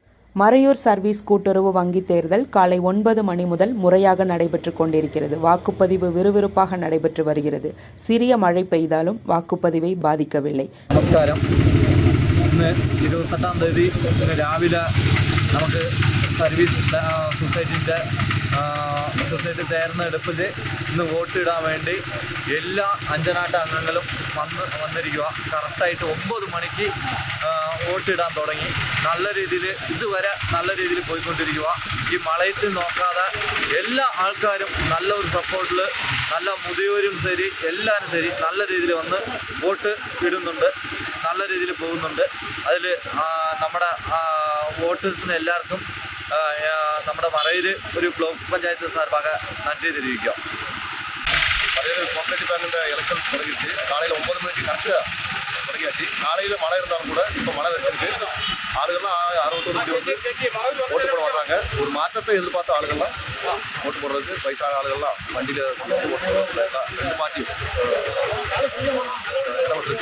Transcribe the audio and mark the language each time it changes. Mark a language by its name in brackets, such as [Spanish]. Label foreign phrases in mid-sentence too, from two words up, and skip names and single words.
[Tamil] மறையூர் சர்வீஸ் கூட்டுறவு வங்கி தேர்தல் காலை 9 மணி முதல் முறையாக நடைபெற்றுக் கொண்டிருக்கிறது. வாக்குப்பதிவு விறுவிறுப்பாக நடைபெற்று வருகிறது. சிறிய மழை பெய்தாலும் வாக்குப்பதிவை பாதிக்கவில்லை. [Malayalam] നമസ്കാരം. ഇന്ന് 28-ാം തീയതി ഇന്ന് രാവിലെ നമുക്ക് സർവീസ് സൊസൈറ്റി തെരഞ്ഞെടുപ്പിൽ ഇന്ന് വോട്ടിടാൻ വേണ്ടി എല്ലാ അഞ്ചനാട്ട അംഗങ്ങളും വന്നിരിക്കുക. കറക്റ്റായിട്ട് 9 മണിക്ക് വോട്ടിടാൻ തുടങ്ങി. നല്ല രീതിയിൽ ഇതുവരെ നല്ല രീതിയിൽ പോയിക്കൊണ്ടിരിക്കുക. ഈ മഴയത്ത് നോക്കാതെ എല്ലാ ആൾക്കാരും നല്ല ഒരു സപ്പോർട്ടിൽ, നല്ല മുതിയവരും ശരി എല്ലാവരും ശരി നല്ല രീതിയിൽ വന്ന് വോട്ട് ഇടുന്നുണ്ട്, നല്ല രീതിയിൽ പോകുന്നുണ്ട്. അതിൽ നമ്മുടെ വോട്ടേഴ്സിന് എല്ലാവർക്കും നമ്മുടെ മറയൂർ ഒരു ബ്ലോക്ക് പഞ്ചായത്ത് സാർഭാഗ നന്ദി தெரிவிக்கும். [Tamil] மறையூர் கோஆப்ரேட்டிவ் பேங்கில் எலெக்ஷன் தொடங்கிடுச்சு. காலையில் 9 மணிக்கு கரெக்டாக தொடங்கியாச்சு. காலையில் மழை இருந்தாலும் கூட இப்போ மழை வச்சிருக்கு. ஆளுகள்லாம் 61 மணி வந்து ஓட்டு போட வர்றாங்க. ஒரு மாற்றத்தை எதிர்பார்த்த ஆளுகள்லாம் ஓட்டு போடுறதுக்கு வயசான ஆளுகள்லாம் வண்டியில் கொண்டு வந்து ஓட்டு போடுறதுல எல்லாம் 2 பார்ட்டி இடப்பட்டிருக்கு.